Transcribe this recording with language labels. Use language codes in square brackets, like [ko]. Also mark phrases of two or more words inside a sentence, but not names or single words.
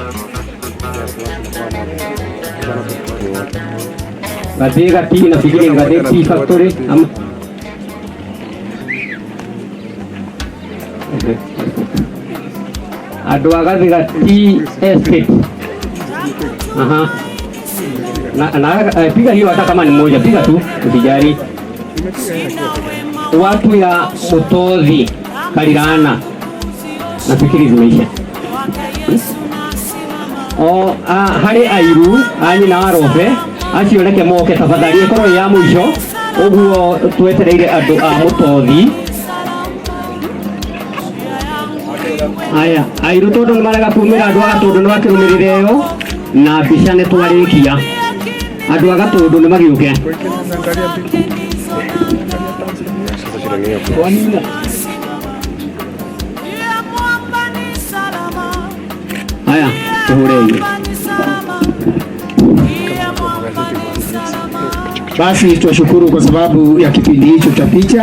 [sw] Gati nafikiri Gati Factory Adwa Gati Estate. Na piga hiyo hata kama ni moja, piga tu usijali. Watu ya Mutothi Kalirana nafikiri zimeisha. [ki] Hari Airu anyi na Arobe acio reke moke tafadhali ekoro ya mwisho uguo twetereire andu a Mutothi. Haya, Airu tondu nimarega kumira andu a Gatundu nimakirumirire yo na mbica ni twarikia. Andu a Gatundu nimagiuke. Haya, tuhureni. [sw] Basi tuwashukuru kwa sababu ya kipindi hicho cha picha.